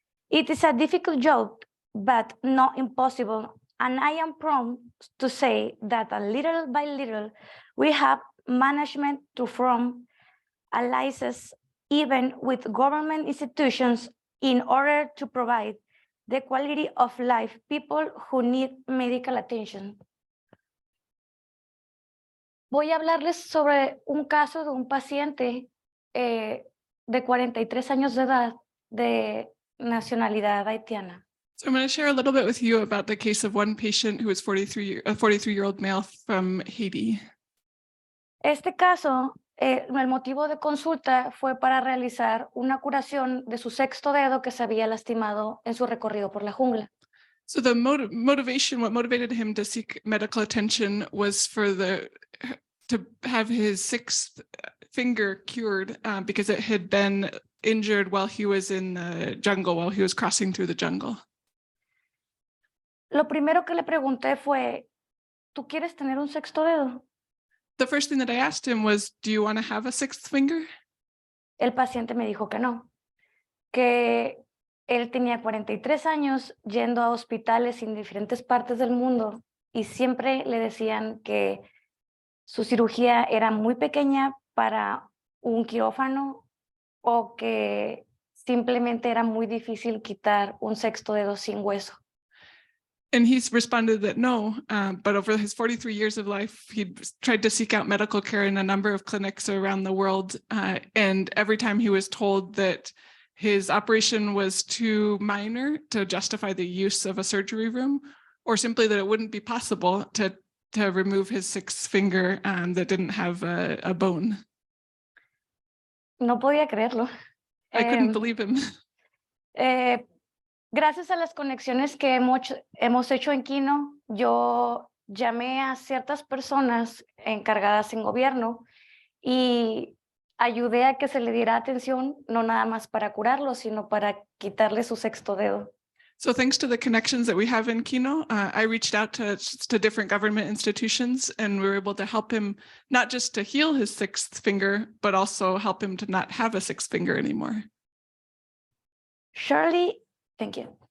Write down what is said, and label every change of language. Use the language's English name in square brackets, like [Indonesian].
[English] It is a difficult job, but not impossible, and I am proud to say that little by little, we have management to form alliances even with government institutions in order to provide the quality of life people who need medical attention. [Spanish] Voy a hablarles sobre un caso de un paciente de 43 años de edad de nacionalidad haitiana. [English] So I'm going to share a little bit with you about the case of one patient who is a 43-year-old male from Haiti. [Spanish] Este caso, el motivo de consulta fue para realizar una curación de su sexto dedo que se había lastimado en su recorrido por la jungla. [English] So the motivation, what motivated him to seek medical attention was to have his sixth finger cured because it had been injured while he was in the jungle, while he was crossing through the jungle. [Spanish] Lo primero que le pregunté fue, ¿tú quieres tener un sexto dedo? [English] The first thing that I asked him was, do you want to have a sixth finger? [Spanish] El paciente me dijo que no, que él tenía 43 años yendo a hospitales en diferentes partes del mundo y siempre le decían que su cirugía era muy pequeña para un quirófano o que simplemente era muy difícil quitar un sexto dedo sin hueso. [English] And he's responded that no, but over his 43 years of life, he tried to seek out medical care in a number of clinics around the world. And every time he was told that his operation was too minor to justify the use of a surgery room, or simply that it wouldn't be possible to to remove his sixth finger that didn't have a bone. [Spanish] No podía creerlo. [English] I couldn't believe him. [Spanish] Gracias a las conexiones que hemos hecho en Kino, yo llamé a ciertas personas encargadas en gobierno y ayudé a que se le diera atención, no nada más para curarlo, sino para quitarle su sexto dedo. [English] So thanks to the connections that we have in Kino, I reached out to different government institutions, and we were able to help him not just to heal his sixth finger, but also help him to not have a sixth finger anymore. Surely, thank you.